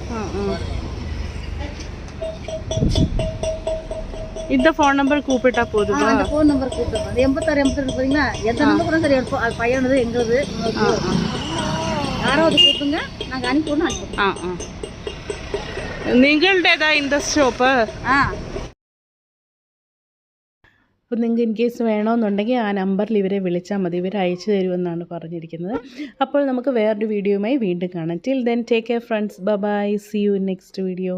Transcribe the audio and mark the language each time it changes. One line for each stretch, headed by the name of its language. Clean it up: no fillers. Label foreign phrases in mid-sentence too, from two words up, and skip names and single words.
Tamil: இந்த ஃபோன் நம்பர் கூப்பிட்டா போதுமா? அந்த ஃபோன் நம்பர் கூப்பிட்டு 86 82 பார்த்தீங்கன்னா எந்த நம்பர் கூட சரி எடுப்போம். அது பையனது எங்களது யாராவது கூப்பிடுங்க, நாங்கள் அனுப்பிவிடணும். அனுப்பிவிடுவோம்.
Malayalam: നിങ്ങളുടേതാ இந்த ഷോപ്പ്? അപ്പോൾ നിങ്ങൾക്ക്
English: in case
Malayalam: വേണമെന്നുണ്ടെങ്കിൽ ആ നമ്പറിൽ ഇവരെ വിളിച്ചാൽ മതി. ഇവർ അയച്ചു തരുമെന്നാണ് പറഞ്ഞിരിക്കുന്നത്. അപ്പോൾ നമുക്ക് വേറൊരു വീഡിയോയുമായി വീണ്ടും കാണാം.
English: Till then take care friends. Bye bye.